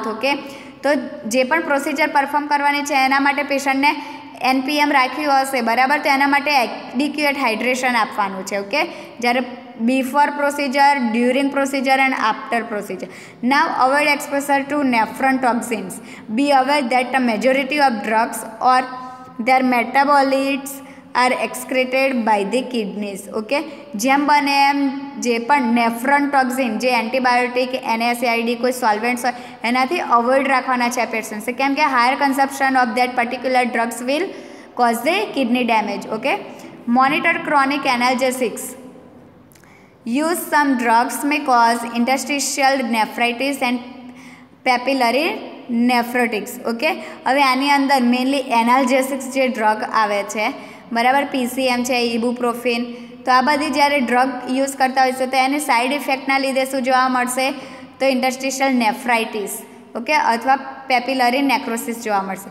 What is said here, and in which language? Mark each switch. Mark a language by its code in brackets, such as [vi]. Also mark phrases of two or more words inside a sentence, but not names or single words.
[gu] ઓકે, તો જે પણ [en] procedure perform [gu] કરવાની છે એના માટે પેશન્ટને NPM રાખ્યું હશે બરાબર, તો એના માટે [en] adequate hydration [gu] આપવાનું છે. [en] Okay, જ્યારે before procedure, during procedure and after procedure. Now avoid exposure to nephron toxins. Be aware that the majority of drugs or their metabolites are excreted by the kidneys. [gu] ઓકે, જેમ બને એમ જે પણ [en] nephron toxin, [gu] જે એન્ટીબાયોટિક, NSAID, કોઈ સોલ્વેન્ટ્સ હોય એનાથી અવોઇડ રાખવાના છે પેશન્ટ્સે, કેમ કે [en] higher consumption of that particular drugs will cause the kidney damage. Okay, monitor chronic analgesics. Use some drugs may cause interstitial nephritis and papillary nephrotics. [gu] ઓકે, હવે આની અંદર [en] mainly analgesics [gu] જે ડ્રગ આવે છે બરાબર, PCM છે, ઇબુપ્રોફિન, તો આ બધી જ્યારે [en] drug use [gu] કરતા હોય છે તો એની [en] side effectના [gu] લીધે શું જોવા મળશે તો [en] interstitial nephritis. [gu] ઓકે, અથવા [en] papillary necrosis [gu] જોવા મળશે.